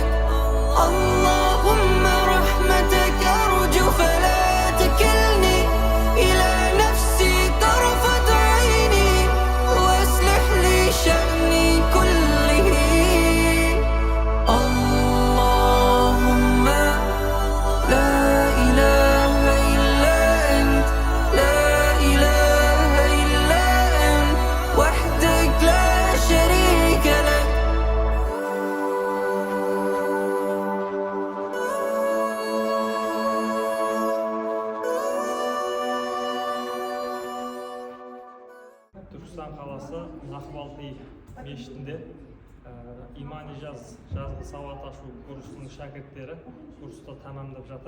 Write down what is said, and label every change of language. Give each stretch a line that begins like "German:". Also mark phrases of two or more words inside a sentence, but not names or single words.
Arabic: اللهم رحمتك أرجو فلا تكلني إلى نفسي طرفة عيني وأصلح لي شأني كله. اللهم لا إله إلا أنت، لا إله إلا أنت وحدك لا شريك لك.
Kazakh: Түркістан қаласы Нақбалти мешітінде имани жазғы сауат ашу курсының шәкірттері курсты тамамдап жатыр.